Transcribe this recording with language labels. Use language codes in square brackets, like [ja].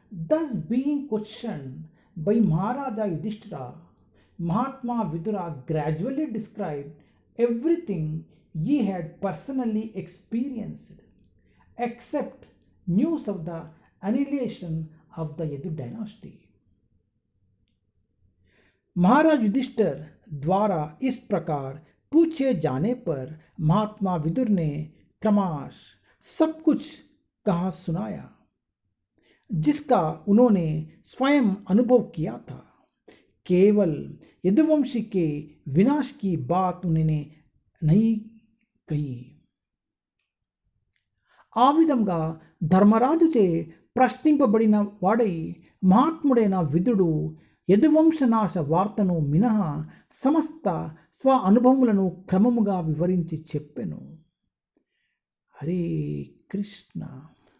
[en] Thus being questioned by Maharaja Yudhishthira, Mahatma Vidura gradually described everything he had personally experienced, except news of the annihilation of the Yadu dynasty. [hi] महाराज युधिष्ठिर द्वारा इस प्रकार पूछे जाने पर महात्मा विदुर ने क्रमश सब कुछ कहा सुनाया जिसका उन्होंने स्वयं अनुभव किया था। केवल यदुवंशी के विनाश की बात उन्होंने नहीं कही. [te] ఆ విధంగా ధర్మరాజుచే ప్రశ్నింపబడిన వాడై మహాత్ముడైన విదుడు యదువంశనాశ వార్తను మినహా సమస్త స్వ అనుభవములను క్రమముగా వివరించి చెప్పెను. హరే కృష్ణ.